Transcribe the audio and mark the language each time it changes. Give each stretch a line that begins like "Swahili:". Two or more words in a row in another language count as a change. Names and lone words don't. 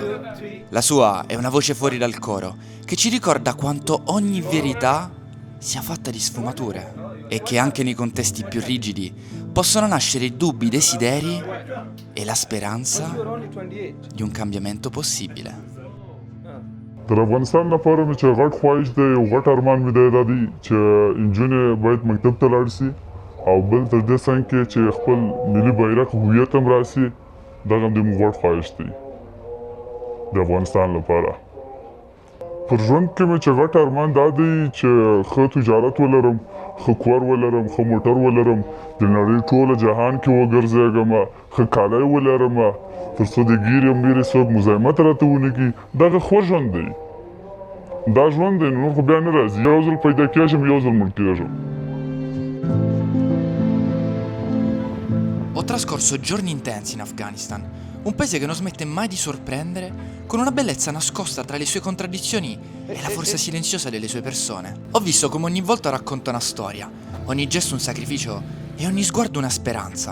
Italian: La sua è una voce fuori dal coro che ci ricorda quanto ogni verità sia fatta di sfumature e che anche nei contesti più rigidi possono nascere i dubbi, i desideri e la speranza di un cambiamento possibile.
Pashto: در افغانستان لپاره مې چې غټ خواهش دی او غټ ارمان مې دی دا دی چې نجونې باید مکتب ته لاړ شي او بل تر دې څنګ کې چې خپل ملي بیرغ هویت هم راسي دغه هم زموږ غټ خواهش دی د افغانستان لپاره. پر ژوند کې مې چې غټ ارمان دا دی چې ښه تجارت ولرم، ښه کور ولرم، ښه موټر ولرم، د نړۍ ټوله جهان کې وګرځېږم، ښه کالی ولرم تر څو د ګیرې میرې څوک مزاحمت راته ونه کړي. دغه ښه ژوند دی دا ژوند دی نور خو بیا نه راځي یو ځل پیدا کېږم یو ځل مړ کېږم.
Italian: Ho trascorso giorni intensi in Afghanistan, un paese che non smette mai di sorprendere con una bellezza nascosta tra le sue contraddizioni e la forza silenziosa delle sue persone. Ho visto come ogni volta racconta una storia, ogni gesto un sacrificio e ogni sguardo una speranza.